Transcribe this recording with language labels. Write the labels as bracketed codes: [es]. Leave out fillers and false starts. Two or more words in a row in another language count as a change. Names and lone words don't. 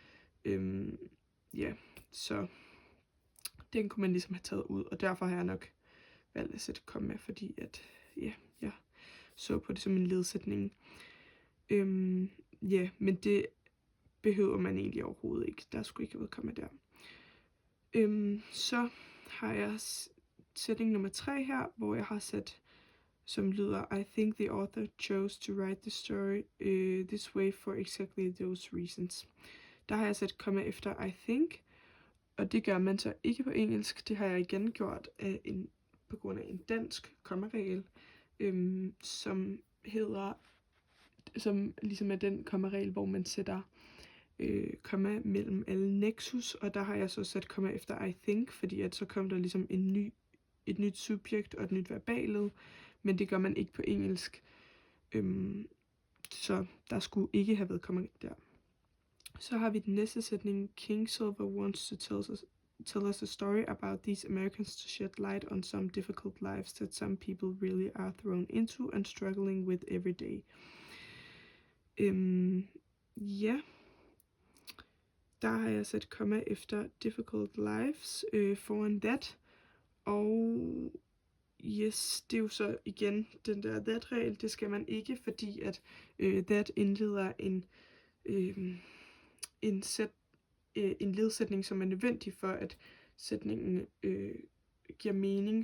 [da] Så den kunne man ligesom have taget ud, og derfor har jeg nok valgt at sætte komma, fordi at, jeg så på det som en ledsætning. Men det behøver man egentlig overhovedet ikke. Der skulle ikke have været komma der. Så har jeg sætning nummer 3 her, hvor jeg har sat som lyder: [en] I think the author chose to write the story this way for exactly those reasons. [da] Der har jeg sat komma efter [en] I think, [da] og det gør man så ikke på engelsk. Det har jeg igen gjort på grund af en dansk kommaregel, som ligesom er den kommaregel, hvor man sætter komma mellem alle nexus, og der har jeg så sat komma efter [en] I think, [da] fordi at så kom der ligesom et nyt subjekt og et nyt verbalet, men det gør man ikke på engelsk. Så der skulle ikke have været komma der. Så har vi den næste sætning: [en] Kingsilver wants to tell us a story about these Americans to shed light on some difficult lives that some people really are thrown into and struggling with every day. [da] Ja. Der har jeg sat komma efter [en] difficult lives [da] foran that. Og yes, det er jo så igen den der that-regel. Det skal man ikke, fordi at that indleder en ledsætning, som er nødvendig for, at sætningen giver mening.